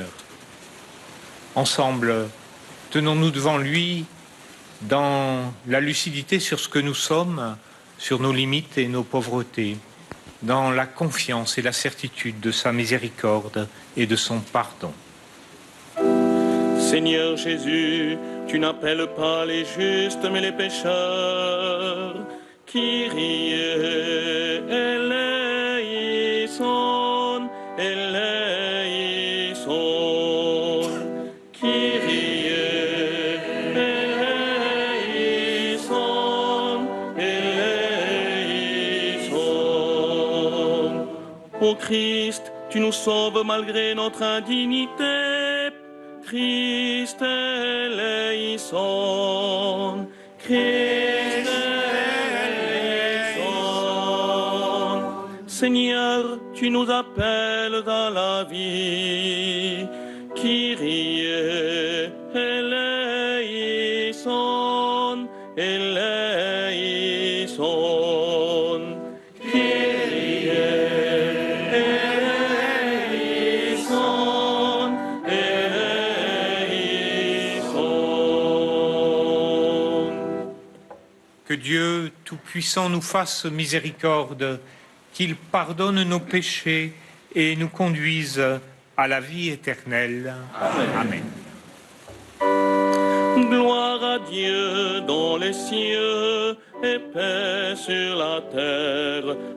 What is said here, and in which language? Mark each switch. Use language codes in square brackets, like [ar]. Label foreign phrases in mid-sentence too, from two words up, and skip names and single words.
[fr] Ensemble, tenons-nous devant lui dans la lucidité sur ce que nous sommes, sur nos limites et nos pauvretés, dans la confiance et la certitude de sa miséricorde et de son pardon. Seigneur Jésus, tu n'appelles pas les justes mais les pécheurs. [el] Κύριε ἐλέησον, ἐλέησον. Κύριε ἐλέησον, ἐλέησον. [fr] Ô Christ, tu nous sauves malgré notre indignité. [el] Χριστὲ ἐλέησον, Χριστὲ ἐλέησον. [fr] Seigneur, tu nous appelles à la vie. [el] Κύριε ἐλέησον, ἐλέησον. Κύριε ἐλέησον, ἐλέησον. [fr] Que Dieu Tout-Puissant nous fasse miséricorde, qu'il pardonne nos péchés et nous conduise à la vie éternelle. Amen. Gloire à Dieu dans les cieux et paix sur la terre.